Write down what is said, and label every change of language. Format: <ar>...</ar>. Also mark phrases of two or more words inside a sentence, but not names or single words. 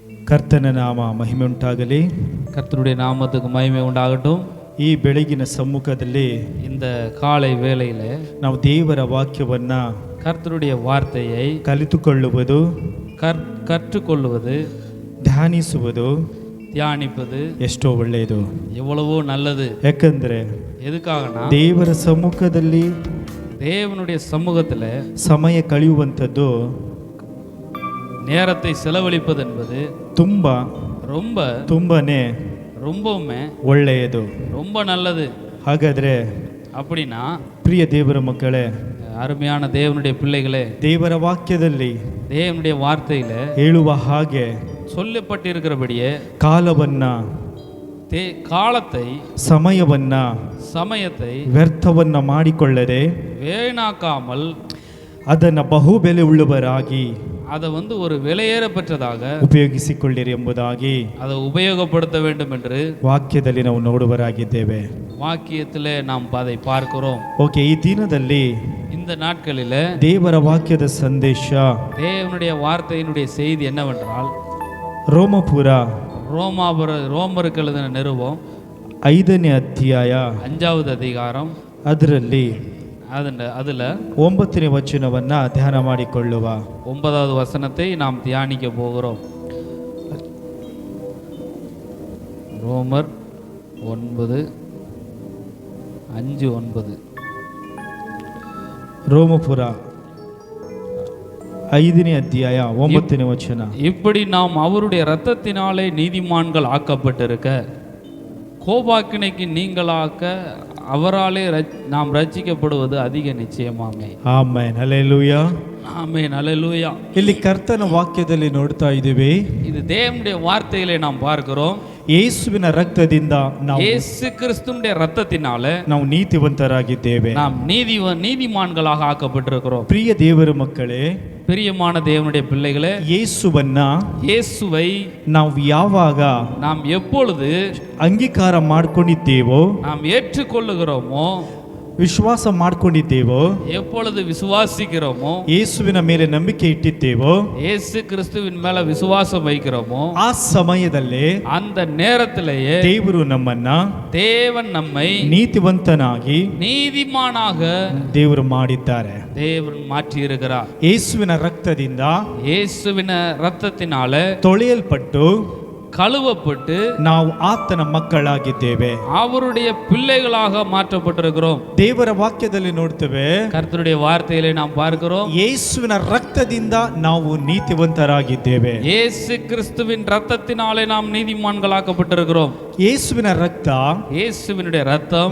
<kn>ಕರ್ತನ ನಾಮ ಮಹಿಮೆ ಉಂಟಾಗಲಿ.</kn> <ta>கர்த்தருடைய நாமத்துக்கு மகிமை உண்டாகட்டும்.</ta> <kn>ಈ ಬೆಳಗಿನ ಸಮ್ಮುಖದಲ್ಲಿ</kn> <ta>இந்த காலை வேளையில</ta> <kn>ನಾವು ದೇವರ ವಾಕ್ಯವನ್ನ</kn> <ta>கர்த்தருடைய வார்த்தையை</ta> <kn>ಕಲಿತುಕೊಳ್ಳುವುದು,</kn> <ta>கற்றுக்கொள்வது,</ta> <kn>ಧ್ಯಾನಿಸುವುದು</kn> <ta>தியானிப்பது</ta> <kn>ಎಷ್ಟೋ ಒಳ್ಳೆಯದು,</kn> <ta>எவ்வளவோ நல்லது.</ta> <kn>ಯಾಕಂದ್ರೆ</kn> <ta>எதுக்காகனா</ta> <kn>ದೇವರ ಸಮ್ಮುಖದಲ್ಲಿ</kn> <ta>தேவனுடைய சமூகத்துல</ta> <kn>ಸಮಯ ಕಳೆಯುವಂಥದ್ದು</kn> <ta>நேரத்தை செலவழிப்பது என்பது</ta> <kn>ತುಂಬಾನೇ</kn> <ta>ரொம்பவுமே</ta> <kn>ಒಳ್ಳೆಯದು,</kn> <ta>ரொம்ப நல்லது.</ta> <kn>ಹಾಗಾದ್ರೆ</kn> <ta>அப்படின்னா</ta> <kn>ಪ್ರಿಯ ದೇವರ ಮಕ್ಕಳೇ,</kn> <ta>அருமையான தேவனுடைய பிள்ளைகளே,</ta> <kn>ದೇವರ ವಾಕ್ಯದಲ್ಲಿ</kn> <ta>தேவனுடைய வார்த்தையில</ta> <kn>ಹೇಳುವ ಹಾಗೆ</kn> <ta>சொல்லப்பட்டிருக்கிறபடியே</ta> <kn>ಕಾಲವನ್ನ,</kn> <ta>காலத்தை, ಸಮಯத்தை</ta> <kn>ವ್ಯರ್ಥವನ್ನ ಮಾಡಿಕೊಳ್ಳದೆ</kn> <ta>வீணாக்காமல்</ta> <kn>ಅದನ್ನ ಬಹುಬೆಲೆ ಉಳ್ಳವರಾಗಿ</kn> <ta>அதை ஒரு விலையேற பெற்றதாக</ta> <kn>ಉಪಯೋಗಿಸಿಕೊಳ್ಳಿರಿ ಎಂಬುದಾಗಿ</kn> <ta>அதை உபயோகப்படுத்த வேண்டும் என்று</ta> <kn>ವಾಕ್ಯದಲ್ಲಿ ನಾವು ನೋಡುವರಾಗಿದ್ದೇವೆ.</kn> <ta>வாக்கியத்திலே நாம் அதை பார்க்கிறோம்.</ta> <kn>ಓಕೆ, ಈ ದಿನದಲ್ಲಿ</kn> <ta>இந்த நாட்களில</ta> <kn>ದೇವರ ವಾಕ್ಯದ ಸಂದೇಶ,</kn> <ta>தேவனுடைய வார்த்தையினுடைய செய்தி என்னவென்றால், ரோமருக்கு எழுதின நிருபம்</ta> <kn>5ನೇ ಅಧ್ಯಾಯ</kn> <ta>5வது அதிகாரம்,</ta> <kn>ಅದರಲ್ಲಿ</kn> <ta>அதுல</ta> <kn>9ನೇ ವಚನವನ್ನ ಧ್ಯಾನ ಮಾಡಿಕೊಳ್ಳುವ.</kn> <ta>9வது வசனத்தை நாம் தியானிக்க போகிறோம். ரோமர் 9:5-9.</ta> <kn>ರೋಮಪುರ 5ನೇ ಅಧ್ಯಾಯ 9ನೇ ವಚನ.</kn> <ta>இப்படி நாம் அவருடைய இரத்தத்தினாலே நீதிமான்கள் ஆக்கப்பட்டிருக்க, கோபாக்கினைக்கு நீங்களாக்க அவராலே நாம் ரட்சிக்கப்படுவது அதிக நிச்சயமாமே.</ta> <kn>ಆಮೆನ್, ಹಲ್ಲೆಲೂಯಾ,</kn> <ta>ஆமென், ஹல்லேலூயா.</ta> <kn>ಇಲ್ಲಿ ಕರ್ತನ ವಾಕ್ಯದಲ್ಲಿ ನೋಡ್ತಾ ಇದ್ದೀವಿ,</kn> <ta>இது தேவனுடைய வார்த்தையிலே நாம் பார்க்கிறோம்.</ta> <kn>ಯೇಸುವಿನ ರಕ್ತದಿಂದ ನಾವು,</kn> <ta>இயேசு கிறிஸ்துவினுடைய இரத்தத்தினாலே</ta> <kn>ನಾವು ನೀತಿವಂತರಾಗಿದ್ದೇವೆ.</kn> <ta>நாம் நீதிமான்களாக ஆக்கப்பட்டிருக்கிறோம்.</ta> <kn>ಪ್ರಿಯ ದೇವರ ಮಕ್ಕಳೇ,</kn> <ta>பிரியமான தேவனுடைய பிள்ளைகளே, இயேசுவை</ta> <kn>ನಾವು ಯಾವಾಗ</kn> <ta>நாம் எப்பொழுது</ta> <kn>ಅಂಗೀಕಾರ ಮಾಡ್ಕೊಂಡಿದ್ದೇವೋ,</kn> <ta>நாம் ஏற்றுக்கொள்ளுகிறோமோ,</ta> <kn>ವಿಶ್ವಾಸ ಮಾಡ್ಕೊಂಡಿದ್ದೇವೋ,</kn> <ta>எப்பொழுது விசுவாசிக்கிறோமோ,</ta> <kn>ಯೇಸುವಿನ ಮೇಲೆ ನಂಬಿಕೆ ಇಟ್ಟಿದ್ದೇವೋ,</kn> <ta>இயேசு கிறிஸ்துவின் மேல விசுவாசம் வைக்கிறோமோ,</ta> <kn>ಆ ಸಮಯದಲ್ಲೇ</kn> <ta>அந்த நேரத்திலேயே தேவன் நம்மை நீதிமானாக</ta> <kn>ದೇವರು ಮಾಡಿದ್ದಾರೆ.</kn> <ta>தேவன் மாற்றி இருக்கிறார்.</ta> <kn>ಯೇಸುವಿನ ರಕ್ತದಿಂದ,</kn> <ta>இயேசுவின் இரத்தத்தினாலே</ta> <kn>ತೊಳೆಯಲ್ಪಟ್ಟು,</kn> <ta>கழுவப்பட்டு</ta> <kn>ನಾವು ಆತನ ಮಕ್ಕಳಾಗಿದ್ದೇವೆ,</kn> <ta>அவருடைய பிள்ளைகளாக மாற்றப்பட்டிருக்கிறோம்.</ta> <kn>ದೇವರ ವಾಕ್ಯದಲ್ಲಿ ನೋಡ್ತೇವೆ,</kn> <ta>கர்த்தருடைய வார்த்தையிலே நாம் பார்க்கிறோம்,</ta> <kn>ಯೇಸುವಿನ ರಕ್ತದಿಂದ ನಾವು ನೀತಿವಂತರಾಗಿದ್ದೇವೆ.</kn> <ta>இயேசு கிறிஸ்துவின் இரத்தத்தினாலே நாம் நீதிமான்களாக்கப்பட்டிருக்கிறோம்.</ta> <kn>ಯೇಸುವಿನ ರಕ್ತ,</kn> <ta>இயேசுவினுடைய இரத்தம்</ta>